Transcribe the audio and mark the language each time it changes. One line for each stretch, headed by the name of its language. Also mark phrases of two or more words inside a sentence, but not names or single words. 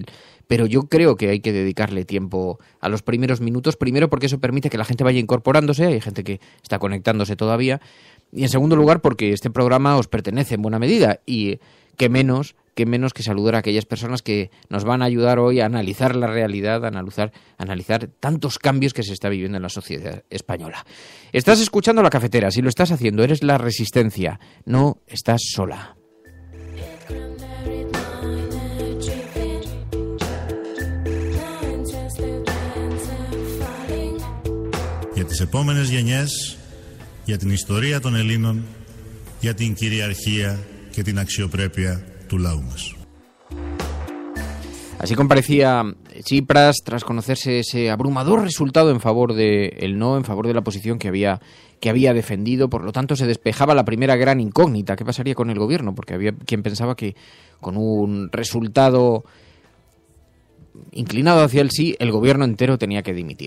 Spanish: Pero yo creo que hay que dedicarle tiempo a los primeros minutos, primero porque eso permite que la gente vaya incorporándose, hay gente que está conectándose todavía, y en segundo lugar porque este programa os pertenece en buena medida, y qué menos que saludar a aquellas personas que nos van a ayudar hoy a analizar la realidad, a analizar tantos cambios que se está viviendo en la sociedad española. Estás escuchando La Cafetera, si lo estás haciendo, eres la resistencia, no estás sola.
Greek: Για τις επόμενες γενιές, για την ιστορία των Ελλήνων, για την κυριαρχία και την αξιοπρέπεια του λαού μας.
Spanish: Así comparecía Tsipras tras conocerse ese abrumador resultado en favor del no, en favor de la posición que había defendido. Por lo tanto, se despejaba la primera gran incógnita: ¿qué pasaría con el gobierno? Porque había quien pensaba que con un resultado inclinado hacia el sí, el gobierno entero tenía que dimitir.